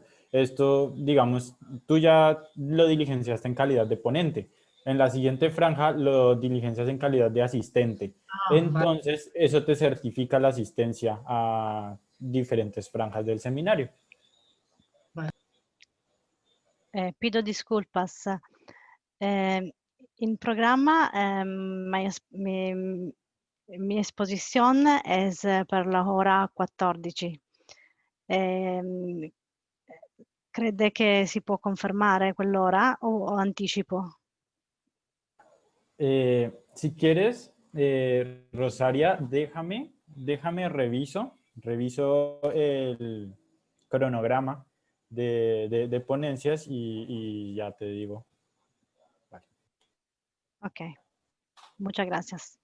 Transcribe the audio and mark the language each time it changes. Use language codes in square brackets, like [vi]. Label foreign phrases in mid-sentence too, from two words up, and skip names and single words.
[es] Esto, digamos, tú ya lo diligenciaste en calidad de ponente. En la siguiente franja lo diligencias en calidad de asistente. Ah, vale, Entonces, eso te certifica la asistencia a diferentes franjas del seminario. vale. Pido disculpas. [it] In programma mi esposizione es per la ora 14. Crede che si può confermare quell'ora o anticipo? [es] Si quieres, Rosaria, déjame reviso el cronograma de ponencias y ya te digo. Vale. Ok, muchas gracias.